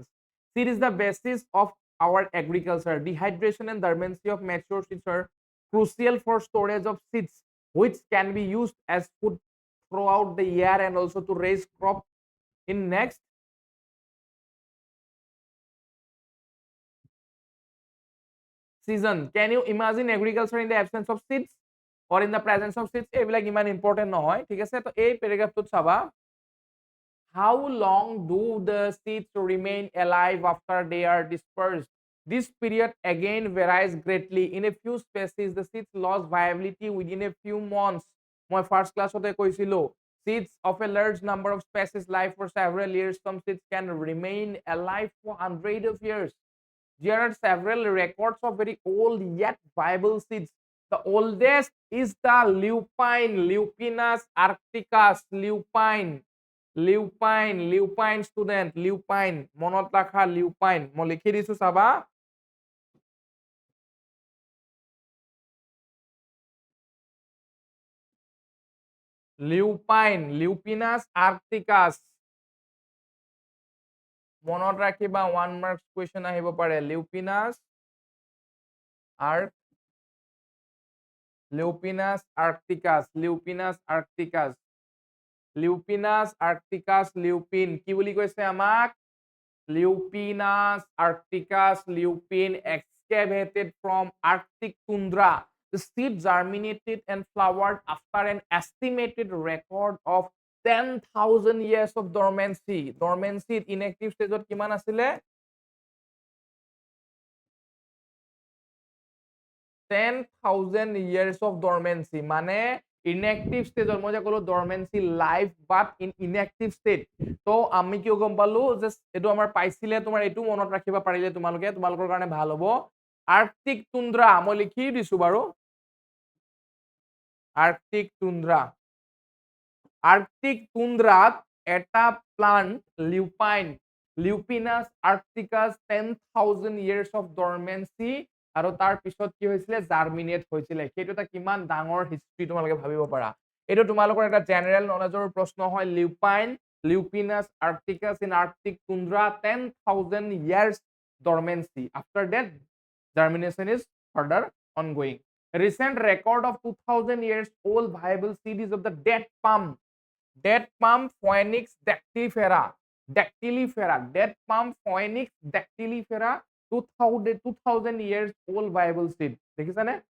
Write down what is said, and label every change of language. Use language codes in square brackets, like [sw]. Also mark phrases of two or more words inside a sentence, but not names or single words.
[en] Seed is the basis of our agriculture. Dehydration and dormancy of mature seeds are crucial for storage of seeds which can be used as food throughout the year and also to raise crops in next season. Can you imagine agriculture in the absence of seeds? or in the presence of seeds [as] এইবিলাক ইমান ইম্পৰ্টেন্ট নহয় ঠিক আছে তো এই পেৰাগ্ৰাফটোত চাবা [en] how long do the seeds remain alive after they are dispersed this period again varies greatly in a few species the seeds lost viability within a few months [as] মই ফার্স্ট ক্লাসতে কইছিলো [en] seeds of a large number of species live for several years some seeds can remain alive for hundreds of years. There are several records of very old yet viable seeds. The oldest is the lupine, Lupinus arcticus, lupine student, lupine, [as] মনত ৰাখা lupine, মই লিখি দিছো চাবা lupine, Lupinus arcticus, মনত ৰাখিবা 1 [en] marks question [as] আহিব পাৰে Lupinus [en] Lupinus arcticus, Lupinus arcticus, Lupinus arcticus, lupin [as] কি বুলি কৈছে আমাক [en] Lupinus arcticus, lupin excavated from Arctic tundra. The seed germinated and flowered after an estimated record of 10,000 years of dormancy. Dormancy inactive stage [as] কিমান আছিলে [en] 10,000 years of dormancy [as] মানে [en] inactive stage [as] মই যে কলো [en] dormancy life but in inactive state [as] তো আমি কিয় গম পালো যে এটো আমাৰ পাইছিলে তোমাৰ এটো মনত ৰাখিবা পাৰিলে তোমালোকৰ কাৰণে ভাল হ'ব আৰ্কটিক টুন্দ্ৰা মই লিখি দিছো বাৰু আৰ্কটিক টুন্দ্ৰা আৰ্কটিক টুন্দ্ৰাত এটা প্লান্ট lupine Lupinus arcticus [en] 10,000 years of dormancy [as] আৰু তাৰ পিছত কি হৈছিলে জাৰ্মিনেট হৈছিলে সেইটো এটা কিমান ডাঙৰ হিষ্ট্ৰী তোমালোকে ভাবিব পাৰা এটো তোমালোকৰ এটা জেনাৰেল নলেজৰ প্ৰশ্ন হয় [en] lupine Lupinus arcticus in Arctic tundra 10,000 years dormancy after that germination is further ongoing a recent record of 2,000 years old viable seed of the dead palm Phoenix dactylifera dead palm Phoenix dactylifera 2000 years old viable seed দেখিছানে